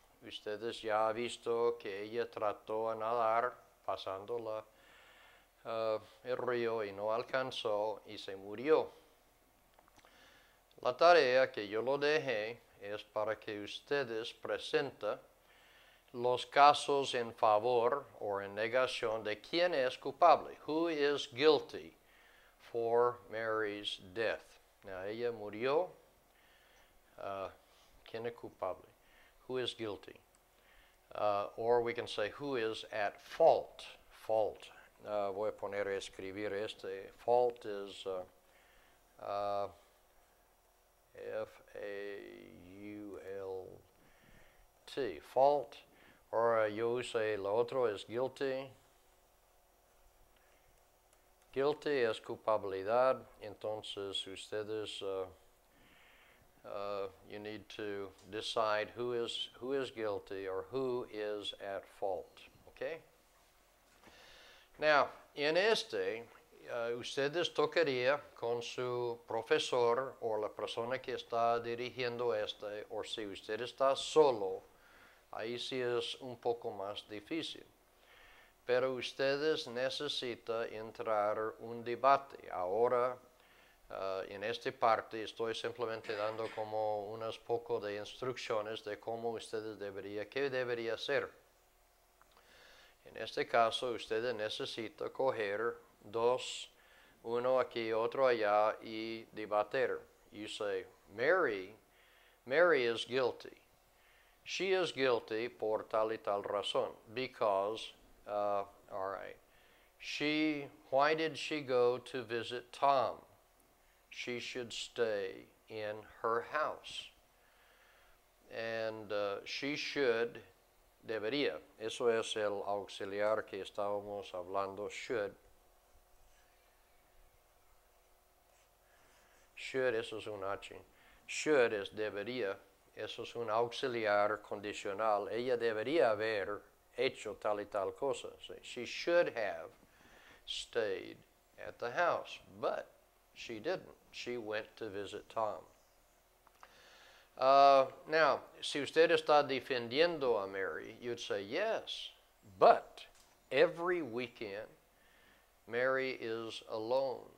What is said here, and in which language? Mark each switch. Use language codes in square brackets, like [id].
[es] Ustedes ya han visto que ella trató de nadar pasando el río y no alcanzó y se murió. La tarea que yo lo dejé es para que ustedes presenten los casos en favor o en negación de quién es culpable. [en] Who is guilty for Mary's death? [es] Now, ella murió. ¿Quién es culpable? [en] Who is guilty? Or we can say, who is at fault? Fault. [es] Voy a poner a escribir este. [en] Fault is F-A-U-L-T. Fault. [es] Ahora yo usé lo otro es guilty. Guilty es culpabilidad. Entonces ustedes [en] you need to decide who is guilty or who is at fault. Okay? [es] Now, en ustedes tocaría con su profesor o la persona que está dirigiendo o si usted está solo, ahí sí es un poco más difícil. Pero ustedes necesitan entrar un debate. Ahora, en esta parte estoy simplemente dando como unas poco de instrucciones de cómo ustedes qué debería hacer. En este caso, ustedes necesitan coger dos, uno aquí, otro allá, y debatir. [en] You say, Mary is guilty. She is guilty [es] por tal y tal razón. [en] Because, all right, why did she go to visit Tom? She should stay in her house. And she should, debería. [es] Eso es el auxiliar que estábamos hablando, should. Should, eso es un H. Should es debería. Eso es un auxiliar condicional. Ella debería haber hecho tal y tal cosa. [en] She should have stayed at the house, but she didn't. She went to visit Tom. Now, [es] si usted está defendiendo a Mary, [en] you'd say, yes, but every weekend, Mary is alone.